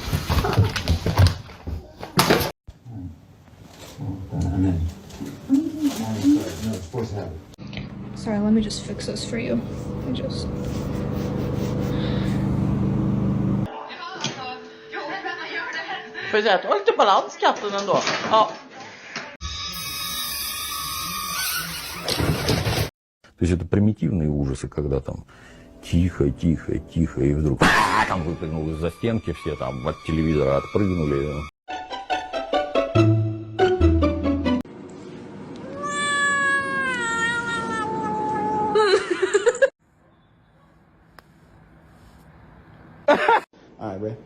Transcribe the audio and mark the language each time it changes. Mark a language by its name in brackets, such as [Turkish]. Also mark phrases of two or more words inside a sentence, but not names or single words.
[English] Sorry, let me just fix this for you. [Swedish] Får jag säga att du har lite balans katten ändå. Ja. [Russian] То есть это примитивные ужасы, когда там тихо, тихо, тихо, и вдруг там выпрыгнул из-за стенки, все там от телевизора отпрыгнули. [English] All right, Ray.